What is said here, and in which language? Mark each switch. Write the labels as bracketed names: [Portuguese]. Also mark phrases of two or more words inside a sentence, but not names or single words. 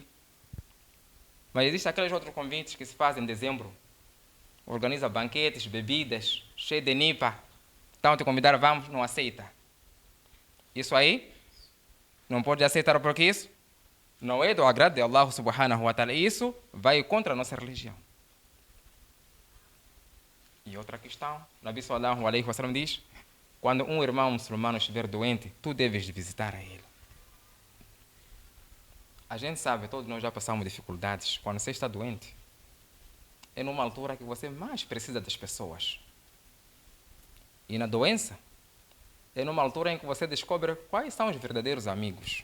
[Portuguese] Mas existem aqueles outros convites que se fazem em dezembro. Organiza banquetes, bebidas, cheio de nipa. Então te convidar, vamos, não aceita. Isso aí, não pode aceitar porque isso não é do agrado de Allah [Arabic] سبحانه وتعالى. [Portuguese] Isso vai contra a nossa religião. E outra questão, [Arabic] نبي صلى الله عليه وسلم [Portuguese] diz, quando um irmão muçulmano estiver doente, tu deves visitar a ele. A gente sabe, todos nós já passamos dificuldades. Quando você está doente, é numa altura que você mais precisa das pessoas. E na doença, é numa altura em que você descobre quais são os verdadeiros amigos.